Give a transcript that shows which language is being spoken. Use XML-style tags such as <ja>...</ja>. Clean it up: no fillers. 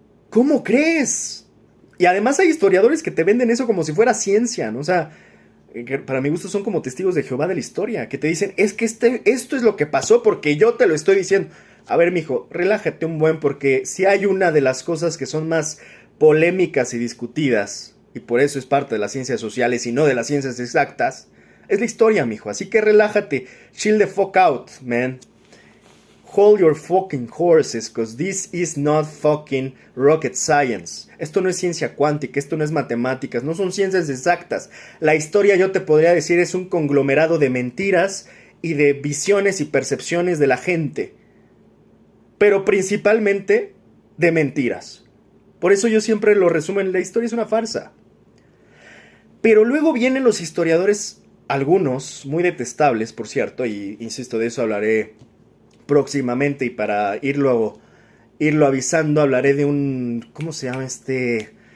<es>¿Cómo crees? Y además hay historiadores que te venden eso como si fuera ciencia, ¿no? O sea, que para mi gusto son como testigos de Jehová de la historia, que te dicen, es que esto es lo que pasó porque yo te lo estoy diciendo. A ver, mijo, relájate un buen, porque si hay una de las cosas que son más polémicas y discutidas, y por eso es parte de las ciencias sociales y no de las ciencias exactas, es la historia, mijo. Así que relájate,</es> <en>chill the fuck out, man. Hold your fucking horses, cause this is not fucking rocket science.</en> <es>Esto no es ciencia cuántica, esto no es matemáticas, no son ciencias exactas. La historia, yo te podría decir, es un conglomerado de mentiras y de visiones y percepciones de la gente, pero principalmente de mentiras. Por eso yo siempre lo resumo en la historia es una farsa. Pero luego vienen los historiadores, algunos muy detestables, por cierto, y insisto, de eso hablaré próximamente, y para irlo avisando, hablaré de un, ¿cómo se llama este?</es>